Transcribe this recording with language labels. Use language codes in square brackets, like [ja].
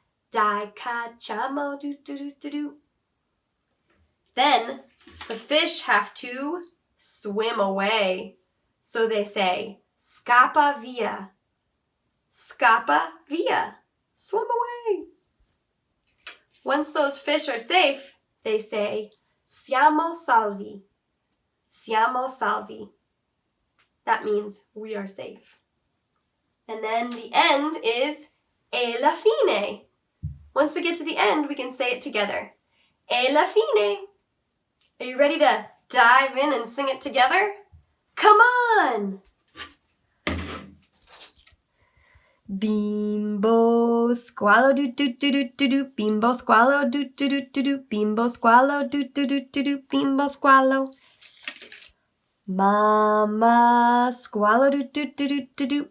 [it] Dai cacciamo, do do do do do. [en] Then the fish have to swim away. So they say, [it] scappa via. Scappa via. [en] Swim away. Once those fish are safe, they say, [it] siamo salvi. Siamo salvi. [en] That means we are safe. And then the end is [it] e la fine. [en] Once we get to the end, we can say it together. [it] E la fine. [en] Are you ready to dive in and sing it together? Come on! [it] Bimbo squalo do do do do do do. Bimbo squalo do do do do do. Bimbo squalo do do do do do. Bimbo squalo. Mama squalo do do do do do do.